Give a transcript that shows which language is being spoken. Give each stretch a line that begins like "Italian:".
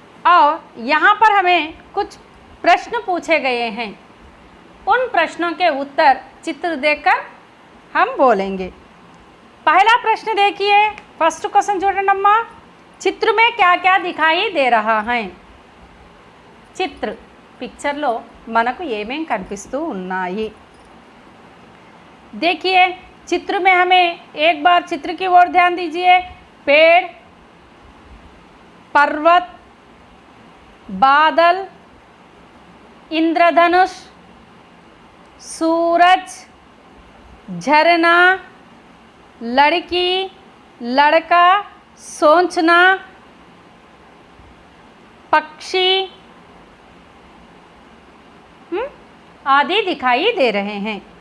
Hindi: और यहाँ पर हमें कुछ प्रश्न पूछे गए हैं। उन प्रश्नों के उत्तर चित्र देखकर हम बोलेंगे। पहला प्रश्न देखिए, फर्स्ट क्वेश्चन
Telugu: చూడండి అమ్మా।
Hindi: चित्र में क्या क्या दिखाई दे रहा है?
Telugu: चित्र पिक्चरలో మనకు ఏమేం కనిపిస్తూ ఉన్నాయి?
Hindi: देखिए चित्र में हमें एक बार चित्र की ओर ध्यान दीजिए। पेड़, पर्वत, बादल, इंद्रधनुष, सूरज, झरना, लड़की, लड़का, सोचना, पक्षी आदि दिखाई दे रहे हैं।